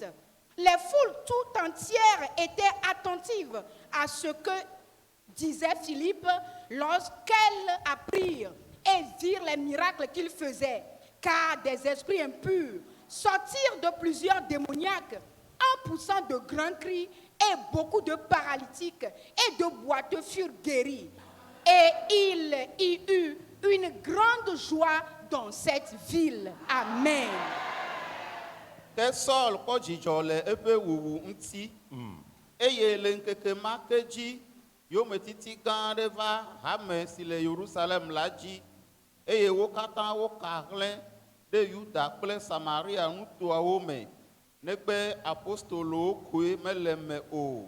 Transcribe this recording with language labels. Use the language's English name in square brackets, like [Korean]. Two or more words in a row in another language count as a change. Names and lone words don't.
[French] Les foules tout entières étaient attentives à ce que disait Philippe lorsqu'elles apprirent et virent les miracles qu'il faisait, car des esprits impurs sortirent de plusieurs démoniaques en poussant de grands cris, et beaucoup de paralytiques et de boiteux furent guéris. Et il y eut une grande joie dans cette ville. Amen. [Ewe] Ke Saul kpɔ dzidzɔ le eƒe wuwu ŋuti. Eye le ŋkeke ma ke dzi, yometiti gã aɖe va hame si le Yerusalem la dzi. Eye wo katã woka hlẽ ɖe Yuda kple Samaria nutoawo me, negbe apostolowo koe mele me o.